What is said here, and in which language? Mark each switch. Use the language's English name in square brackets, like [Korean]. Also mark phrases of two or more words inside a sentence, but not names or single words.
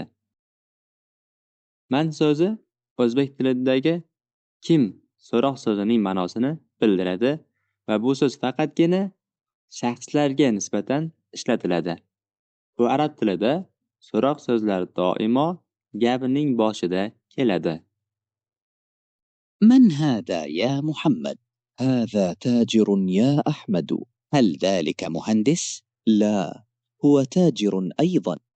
[Uzbek] Man so'zi o'zbek tilidagi kim so'roq so'zining ma'nosini bildiradi va bu so'z faqatgina shaxslarga nisbatan ishlatiladi. Bu arab tilida so'roq so'zlar doimo gapining boshida keladi. [Arabic] من هذا يا محمد؟ هذا تاجر يا أحمد. هل ذلك مهندس؟ لا، هو تاجر أيضا.